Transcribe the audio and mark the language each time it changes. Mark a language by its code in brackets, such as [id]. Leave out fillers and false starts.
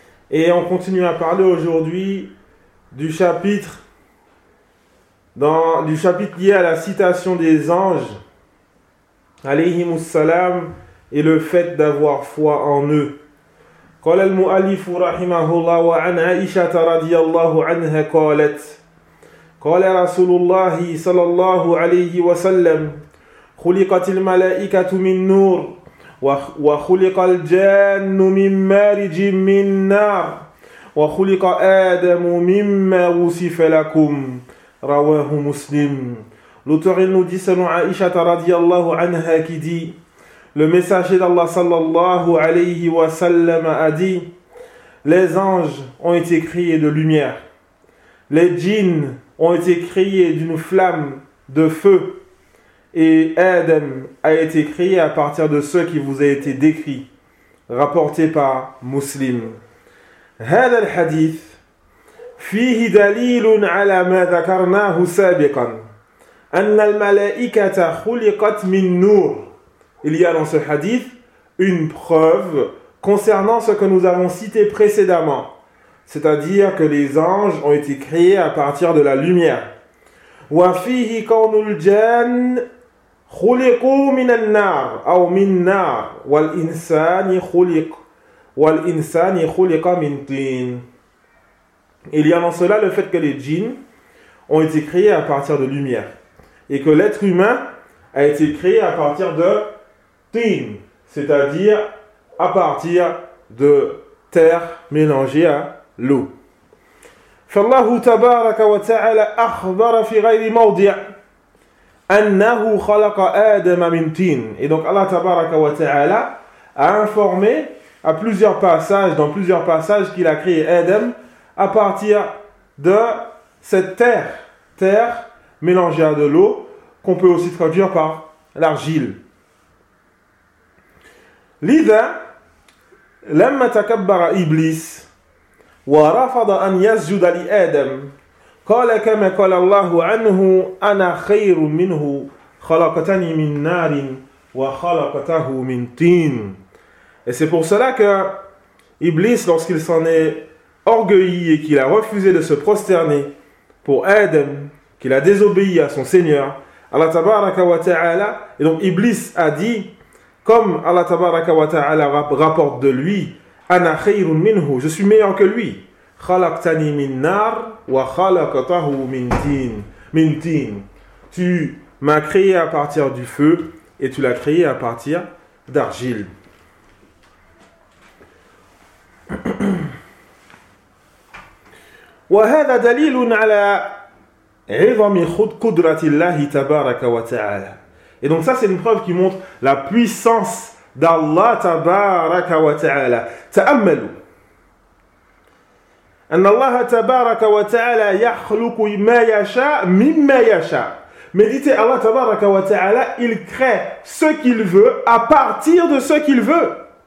[fr] Et on continue à parler aujourd'hui du chapitre lié à la citation des anges [ar] عليهم السلام [fr] et le fait d'avoir foi en eux. [ar] قال المؤلف رحمه الله وعن عائشة رضي الله عنها قالت قال رسول الله صلى الله عليه وسلم خلقت الملائكة من نور وخلق الجن من مارج من نار وخلق آدم مما وصف لكم رواه مسلم. [fr] L'auteur nous dit selon Aïcha [ar] radiallahu anha [fr] qui dit « Le messager d'Allah [ar] sallallahu alayhi wa sallam [fr] a dit « Les anges ont été créés de lumière, les djinns ont été créés d'une flamme de feu et Adam a été créé à partir de ce qui vous a été décrit » rapporté par Muslim. [ar] هذا الحديث فيه دليل على ما ذكرناه سابقا أن الملائكة خلقت من نور. [fr] Il y a dans ce hadith une preuve concernant ce que nous avons cité précédemment, c'est-à-dire que les anges ont été créés à partir de la lumière. [ar] وفيه كون الجن خلقوا من النار أو من نار والإنسان خلق من طين. [fr] Il y a dans cela le fait que les djinns ont été créés à partir de lumière. Et que l'être humain a été créé à partir de tin, c'est-à-dire à partir de terre mélangée à l'eau. [ar] فالله تبارك وتعالى أخبر في غير موضع أنه خلق آدم من طين. [fr] Et donc Allah [ar] تبارك وتعالى [fr] a informé à plusieurs passages, dans plusieurs passages, qu'il a créé Adam à partir de cette terre mélangée à de l'eau. Qu'on peut aussi traduire par l'argile. [ar] لذا لما تكبر إبليس ورفض أن يسجد لآدم قال كما قال الله عنه أنا خير منه خلقتني من نار وخلقته من طين. [fr] Et c'est pour cela que Iblis, lorsqu'il s'en est orgueilli et qu'il a refusé de se prosterner pour Adam, qu'il a désobéi à son Seigneur, Allah [ar] tabaraka wa ta'ala, [fr] et donc Iblis a dit, comme Allah tabaraka wa ta'ala rapporte de lui, [ar] ana khayrun minhu, [fr] je suis meilleur que lui. [ar] Khalaqtani min nar wa khalaqtahu min tin. [fr] Tu m'as créé à partir du feu et tu l'as créé à partir d'argile. [ar] Wa hadha dalilun ala عِظَمِ قُدْرَةِ اللَّهِ تَبَارَكَ وَتَعَالَى. [fr] Et donc ça, c'est une preuve qui montre la puissance d'Allah [ar] تَبَارَكَ وَتَعَالَى. تَأَمَّلُوا أَنَّ اللَّهَ تَبَارَكَ وَتَعَالَى يَخْلُقُ مَا يَشَاءُ مِمَّا يَشَاءُ. [fr] Méditez, Allah [ar] تَبَارَكَ وَتَعَالَى, [fr] il crée ce qu'il veut à partir de ce qu'il veut.